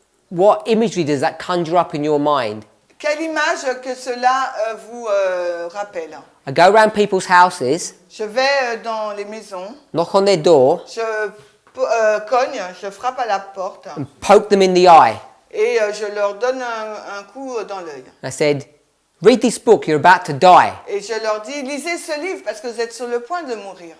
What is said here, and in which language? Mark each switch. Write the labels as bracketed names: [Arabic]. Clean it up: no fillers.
[English] what imagery does that conjure up in your mind? [French] Quelle image que cela vous rappelle? [English] I go around people's houses, [French] Je vais dans les maisons, [English] knock on their door, [French] je cogne, je frappe à la porte [English] and poke them in the eye. [French] et je leur donne un coup dans l'œil. [English] I said, read this book, you're about to die, [French] Et je leur dis, lisez ce livre parce que vous êtes sur le point de mourir.